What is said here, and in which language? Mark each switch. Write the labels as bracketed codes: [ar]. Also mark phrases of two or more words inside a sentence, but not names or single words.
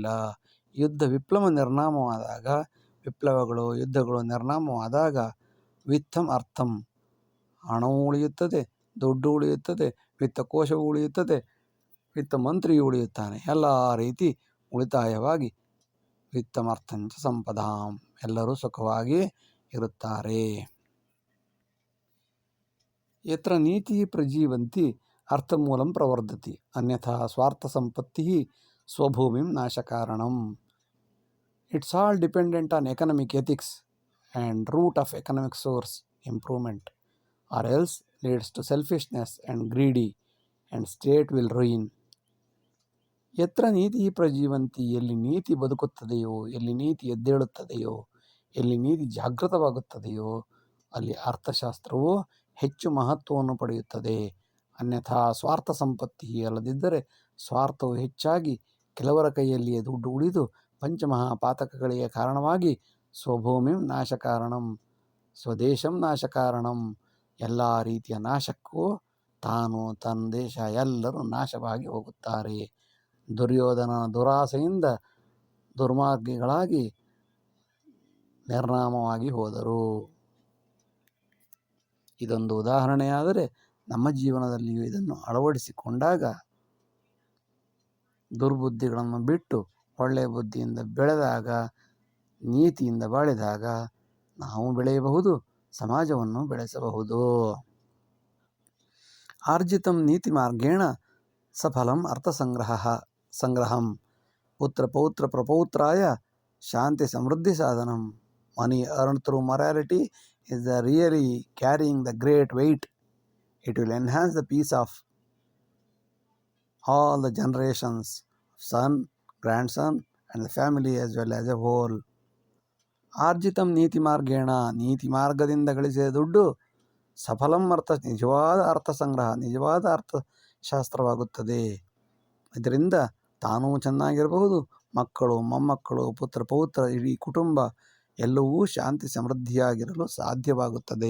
[kn] ಯುದ್ಧಗಳು, ಯುದ್ಧಗಳು ನಿರ್ನಾಮವಾದಾಗ [sa] ವಿತ್ತಂ ಅರ್ಥಂ, [kn] ಹಣವೂ ಉಳಿಯುತ್ತದೆ, ದುಡ್ಡು ಉಳಿಯುತ್ತದೆ, ವಿತ್ತಕೋಶವೂ ಉಳಿಯುತ್ತದೆ, ವಿತ್ತ ಮಂತ್ರಿಯೂ ಉಳಿಯುತ್ತಾನೆ. ಎಲ್ಲ ರೀತಿ ಉಳಿತಾಯವಾಗಿ [sa] ವಿತ್ತಮರ್ಥಂಚ ಸಂಪದಾಂ, [kn] ಎಲ್ಲರೂ ಸುಖವಾಗಿ ಇರುತ್ತಾರೆ. [sa] ಯತ್ರ ನೀತಿ ಪ್ರಜೀವಂತಿ ಅರ್ಥಮೂಲಂ ಪ್ರವರ್ಧತಿ, ಅನ್ಯಥಾ ಸ್ವಾರ್ಥ ಸಂಪತ್ತಿ ಸ್ವಭೂಮಿಂ ನಾಶಕಾರಣಂ. [en] It's all dependent on economic ethics and root of economic source improvement, or else leads to selfishness and greedy, and state will ruin. [sa] ಯತ್ರ ನೀತಿ ಪ್ರಜೀವಂತಿ, [kn] ಎಲ್ಲಿ ನೀತಿ ಬದುಕುತ್ತದೆಯೋ, ಎಲ್ಲಿ ನೀತಿ ಎದ್ದೇಳುತ್ತದೆಯೋ, ಎಲ್ಲಿ ನೀತಿ ಜಾಗೃತವಾಗುತ್ತದೆಯೋ, ಅಲ್ಲಿ ಅರ್ಥಶಾಸ್ತ್ರವು ಹೆಚ್ಚು ಮಹತ್ವವನ್ನು ಪಡೆಯುತ್ತದೆ. [sa] ಅನ್ಯಥಾ ಸ್ವಾರ್ಥ ಸಂಪತ್ತಿ, [kn] ಅಲ್ಲದಿದ್ದರೆ ಸ್ವಾರ್ಥವು ಹೆಚ್ಚಾಗಿ ಕೆಲವರ ಕೈಯಲ್ಲಿಯೇ ದುಡ್ಡು ಉಳಿದು ಪಂಚಮಹಾಪಾತಕಗಳಿಗೆ ಕಾರಣವಾಗಿ [sa] ಸ್ವಭೂಮಿಂ ನಾಶಕಾರಣಂ, ಸ್ವದೇಶಂ ನಾಶಕಾರಣಂ, [kn] ಎಲ್ಲ ರೀತಿಯ ನಾಶಕ್ಕೂ ತಾನು, ತನ್ನ ದೇಶ ಎಲ್ಲರೂ ನಾಶವಾಗಿ ಹೋಗುತ್ತಾರೆ. ದುರ್ಯೋಧನ ದುರಾಸೆಯಿಂದ ದುರ್ಮಾರ್ಗಿಗಳಾಗಿ ನಿರ್ನಾಮವಾಗಿ ಹೋದರು. ಇದೊಂದು ಉದಾಹರಣೆಯಾದರೆ ನಮ್ಮ ಜೀವನದಲ್ಲಿಯೂ ಇದನ್ನು ಅಳವಡಿಸಿಕೊಂಡಾಗ ದುರ್ಬುದ್ಧಿಗಳನ್ನು ಬಿಟ್ಟು ಒಳ್ಳೆಯ ಬುದ್ಧಿಯಿಂದ ಬೆಳೆದಾಗ, ನೀತಿಯಿಂದ ಬಾಳಿದಾಗ ನಾವು ಬೆಳೆಯಬಹುದು, ಸಮಾಜವನ್ನು ಬೆಳೆಸಬಹುದು. [sa] ಆರ್ಜಿತಂ ನೀತಿ ಮಾರ್ಗೇಣ ಸಫಲಂ ಸಂಗ್ರಹಂ ಪುತ್ರ ಪೌತ್ರ ಪ್ರಪೌತ್ರಾಯ ಶಾಂತಿ ಸಮೃದ್ಧಿ ಸಾಧನಂ. [en] Money earned through morality is really carrying the great weight. It will enhance the peace of all the generations, son, grandson, and the family as well as a whole. [sa] ಆರ್ಜಿತಂ ನೀತಿ ಮಾರ್ಗೇಣ, [kn] ನೀತಿ ಮಾರ್ಗದಿಂದ ಗಳಿಸಿದ ದುಡ್ಡು ಸಫಲಂ ನಿಜವಾದ ಅರ್ಥ ಸಂಗ್ರಹ, ನಿಜವಾದ ಅರ್ಥಶಾಸ್ತ್ರವಾಗುತ್ತದೆ. ಇದರಿಂದ ತಾನೂ ಚೆನ್ನಾಗಿರಬಹುದು, ಮಕ್ಕಳು, ಮೊಮ್ಮಕ್ಕಳು, ಪುತ್ರ ಪೌತ್ರ, ಇಡೀ ಕುಟುಂಬ ಎಲ್ಲವೂ ಶಾಂತಿ ಸಮೃದ್ಧಿಯಾಗಿರಲು ಸಾಧ್ಯವಾಗುತ್ತದೆ.